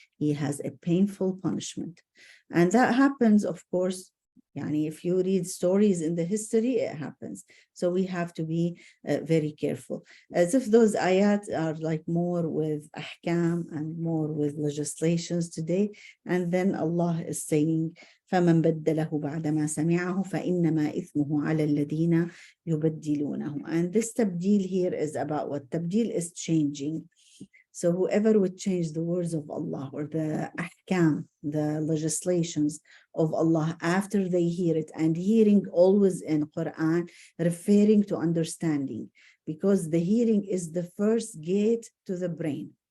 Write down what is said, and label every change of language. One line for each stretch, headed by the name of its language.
English: He has a painful punishment. And that happens, of course, if you read stories in the history, it happens. So we have to be very careful. As if those ayat are like more with ahkam and more with legislations today. And then Allah is saying,
Arabic: فَمَنْ بَدَّلَهُ بَعْدَمَا سَمِعَهُ فَإِنَّمَا إِثْمُهُ عَلَى الَّذِينَ يُبَدِّلُونَهُ.
English: And this tabdil here is about what? Tabdil is changing. So whoever would change the words of Allah or the ahkam, the legislations of Allah after they hear it, and hearing always in Quran referring to understanding, because the hearing is the first gate to the brain.